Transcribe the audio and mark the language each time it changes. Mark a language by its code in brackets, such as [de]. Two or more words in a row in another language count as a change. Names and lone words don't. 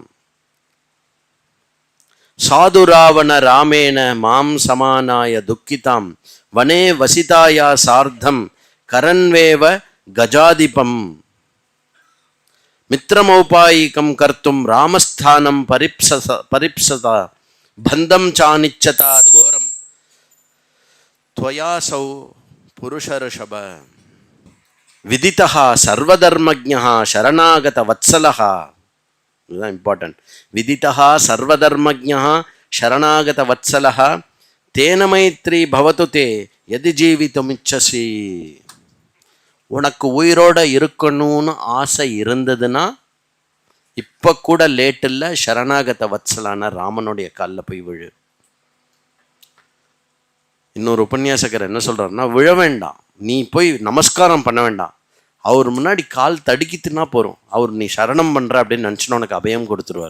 [sa] साधु रावण रामेण मां समानय दुःखिताम् वने वसितया सार्धं करेण्वेव गजाधिपम् मित्रमौपयिकं कर्तुं रामः स्थानं परीप्सता बन्धं चानिच्छता घोरं त्वयासौ पुरुषऋषभ विदितः सर्वधर्मज्ञः शरणागत वत्सलः. [ta] இதுதான் இம்பார்ட்டன்ட். [sa] விதிதः सर्वधर्मज्ञः शरणागत वत्सलः तेन मैत्री भवतु ते यदि जीवितुमिच्छसि. [ta] உனக்கு உயிரோட இருக்கணும்னு ஆசை இருந்ததுன்னா இப்ப கூட லேட் இல்லை, சரணாகத வத்சலான ராமனுடைய காலில் போய் விழு. இன்னொரு உபன்யாசகர் என்ன சொல்றாருன்னா, விழ வேண்டாம், நீ போய் நமஸ்காரம் பண்ண வேண்டாம், அவர் முன்னாடி கால் தடுக்கித்துனா போறோம், அவர் நீ சரணம் பண்ற அப்படின்னு நினைச்சுன்னு உனக்கு அபயம் கொடுத்துருவார்.